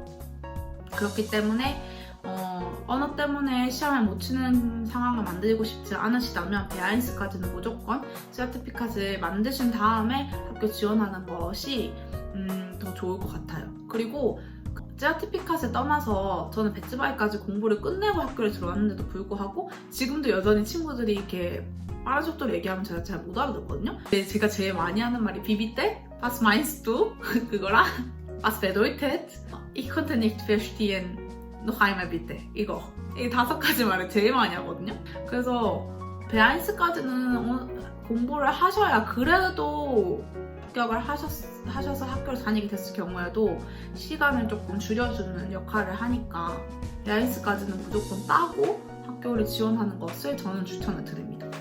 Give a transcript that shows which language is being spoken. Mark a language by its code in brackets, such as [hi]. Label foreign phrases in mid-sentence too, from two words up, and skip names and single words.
[ko] 그렇기 때문에 언어 때문에 시험을 못 치는 상황을 만들고 싶지 않으시다면 베아인스까지는 무조건 세라티피카스를 만드신 다음에 학교 지원하는 것이 더 좋을 것 같아요. 그리고 세라티피카스에 떠나서 저는 베츠바이까지 공부를 끝내고 학교를 들어왔는데도 불구하고 지금도 여전히 친구들이 이렇게 빠른 속도로 얘기하면 제가 잘 못 알아듣거든요. 근데 제가 제일 많이 하는 말이 비비 때 [de] Was meinst du? 그거랑 Was bedeutet? Ich konnte nicht verstehen. Noch einmal bitte. [ko] 이거. 이 5가지 말을 제일 많이 하거든요. 그래서 베아인스까지는 공부를 하셔야 그래도 합격을 하셔서 학교를 다니게 됐을 경우에도 시간을 조금 줄여주는 역할을 하니까 베아인스까지는 무조건 따고 학교를 지원하는 것을 저는 추천을 드립니다.